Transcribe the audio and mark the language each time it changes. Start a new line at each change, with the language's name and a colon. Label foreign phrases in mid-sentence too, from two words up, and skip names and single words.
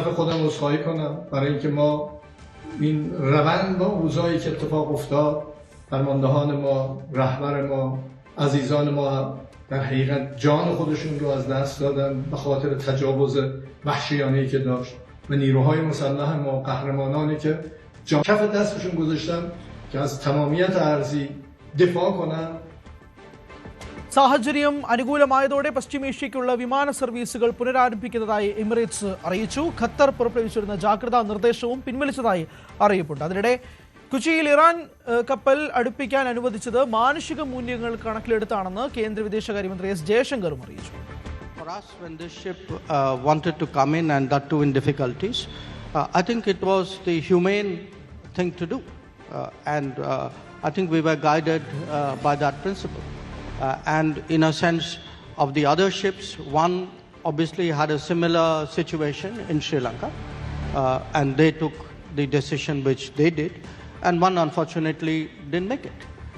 Persian: خودم عذرخواهی کنم برای اینکه ما این روند با اوضاعی که اتفاق افتاد فرماندهان ما، رهبر ما، عزیزان ما در حقیقت جان خودشون رو از دست دادن به خاطر تجاوز وحشیانه‌ای که داشت و نیروهای مسلح ما قهرمانانی که جان کف دستشون گذاشتن که از تمامیت ارضی دفاع کنن.
Malayalam: സാഹചര്യം അനുകൂലമായതോടെ പശ്ചിമേഷ്യയ്ക്കുള്ള വിമാന സർവീസുകൾ പുനരാരംഭിക്കുന്നതായി എമിറേറ്റ്സ് അറിയിച്ചു. ഖത്തർ പുറപ്പെടുവിച്ചിരുന്ന ജാഗ്രതാ നിർദ്ദേശവും പിൻവലിച്ചതായി അറിയിപ്പുണ്ട്. അതിനിടെ കൊച്ചിയിൽ ഇറാൻ കപ്പൽ അടുപ്പിക്കാൻ അനുവദിച്ചത് മാനുഷിക മൂല്യങ്ങൾ കണക്കിലെടുത്താണെന്ന് കേന്ദ്ര വിദേശകാര്യമന്ത്രി എസ് ജയശങ്കറും അറിയിച്ചു.
English: For us, when this ship wanted to come in and that too in difficulties, I think it was the humane thing to do, and I think we were guided by that principle. And in a sense of the other ships, one obviously had a similar situation in Sri Lanka, and they took the decision which they did, and one unfortunately didn't make it.